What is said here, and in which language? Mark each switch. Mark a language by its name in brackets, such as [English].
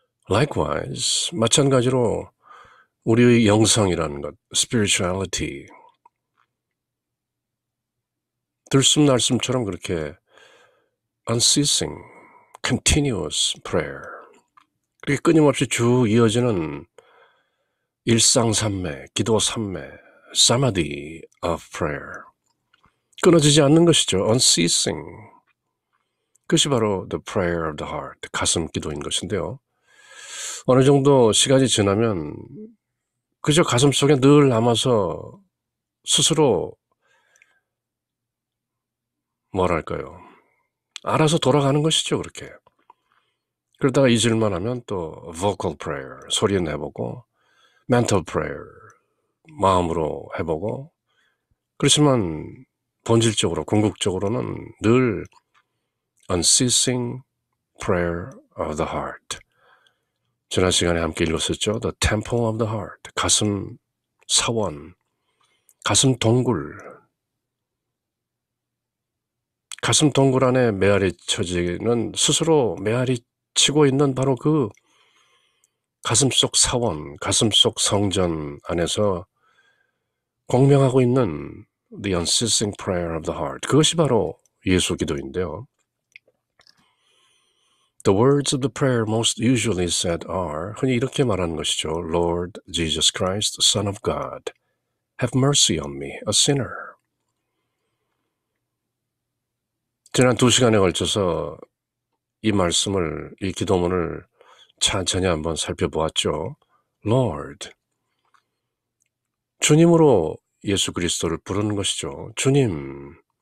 [Korean] Likewise, 마찬가지로 우리의 영성이라는 것, spirituality, 들숨 날숨처럼 그렇게 [English] unceasing, continuous prayer, [Korean] 그렇게 끊임없이 쭉 이어지는 일상산매, 기도 산매, [English] samadhi of prayer, [Korean] 끊어지지 않는 것이죠. [English] unceasing, [Korean] 그것이 바로 [English] the prayer of the heart, [Korean] 가슴 기도인 것인데요. 어느 정도 시간이 지나면 그저 가슴 속에 늘 남아서 스스로 뭐랄까요, 알아서 돌아가는 것이죠. 그렇게 그러다가 잊을만 하면 또 vocal prayer, 소리 내보고, mental prayer, 마음으로 해보고, 그렇지만 본질적으로 궁극적으로는 늘 [English] unceasing prayer of the heart. [Korean] 지난 시간에 함께 읽었었죠. [English] The temple of the heart, [Korean] 가슴 사원, 가슴 동굴, 가슴 동굴 안에 메아리 쳐지는, 스스로 메아리 치고 있는 바로 그 가슴속 사원, 가슴속 성전 안에서 공명하고 있는 [English] the unceasing prayer of the heart, [Korean] 그것이 바로 예수 기도인데요. [English] The words of the prayer most usually said are, [Korean] 흔히 이렇게 말하는 것이죠. [English] Lord Jesus Christ, Son of God, have mercy on me, a sinner. [Korean] 지난 2시간에 걸쳐서 이 말씀을, 이 기도문을 천천히 한번 살펴보았죠. Lord, 주님으로 예수 그리스도를 부르는 것이죠. 주님.